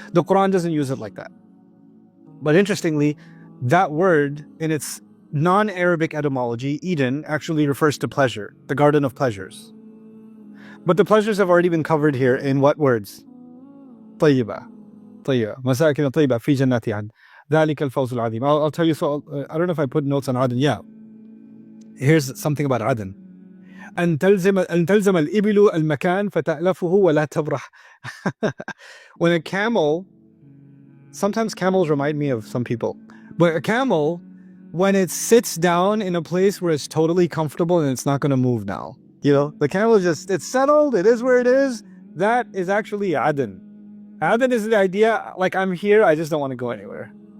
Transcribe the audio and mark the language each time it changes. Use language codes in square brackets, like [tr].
[en] The Quran doesn't use it like that. But interestingly, that word in its non-Arabic etymology, Eden, actually refers to pleasure, the garden of pleasures. But the pleasures have already been covered here in what words? [ar] طيبة. مساكن طيبة في جنات عدن. ذلك الفوز العظيم. [en] I'll tell you, so I don't know if I put notes on Aden. Yeah. Here's something about Aden. [ar] أن تلزم الإبل المكان فتألفه ولا تبرح. [en] When a camel, sometimes camels remind me of some people, but a camel, when it sits down in a place where it's totally comfortable and it's not going to move now, you know, the camel is it's settled, it is where it is. That is actually Aden. Aden is the idea, like I'm here, I just don't want to go anywhere.